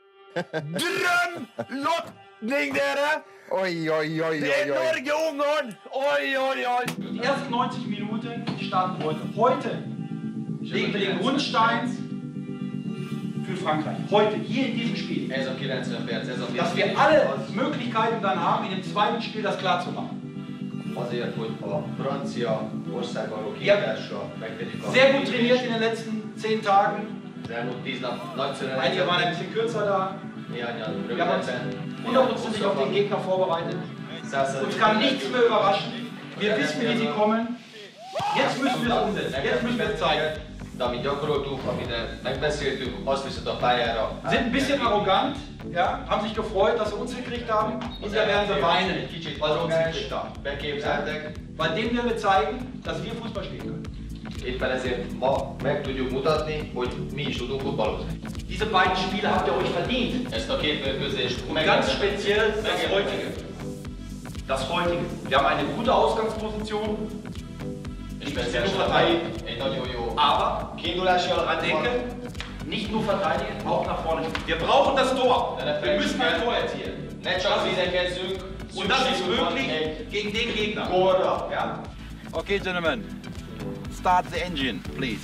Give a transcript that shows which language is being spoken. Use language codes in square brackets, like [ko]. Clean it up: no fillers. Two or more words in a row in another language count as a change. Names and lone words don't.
[de] Dröm Lottning, dere! Oi, oi, oi, oi, Der oi. Norge-Ungarn! Oi, oi, oi! Die ersten 90 Minuten starten heute. Heute legen wir den Grundstein für Frankreich. Heute, hier in diesem Spiel. Dass wir alle Möglichkeiten dann haben, in dem zweiten Spiel das klar zu machen. [hu] Azért, hogy a francia ország való kiadással megtegyük a... [de] Sehr gut trainiert in den letzten 10 Tagen. Einige waren ein bisschen kürzer da. Wir haben uns 100% auf den Gegner vorbereitet. Uns kann nichts mehr überraschen. Wir wissen, wie sie kommen. Jetzt müssen wir es umsetzen. Jetzt müssen wir es zeigen. [hu] De amit gyakoroltuk, amit megbeszéltünk, azt viszont a pályára... [de] Sind ein bisschen arrogant, ja, haben sich gefreut, dass sie uns gekriegt haben. Und da werden sie weinen, weil sie uns gekriegt haben. Weil dem werden wir zeigen, dass wir Fußball spielen können. [hu] Éppen ezért ma meg tudjuk mutatni, hogy mi is tudunk futballozni. [de] Diese beiden Spiele habt ihr euch verdient. [hu] Ezt a két mérkőzést [de] Und ganz speziell das heutige. Das heutige. Wir haben eine gute Ausgangsposition. [hu] És persze egy nagyon jó kiindulási alapot [de] denke, nicht nur verteidigen, auch nach vorne. Wir brauchen das Tor. Wir müssen ein Tor erzielen. [hu] Ne csak védekezzünk, [de] und das ist möglich gegen den Gegner. [hu] Gólra. [de] Ja? [en] Okay, gentlemen, start the engine, please.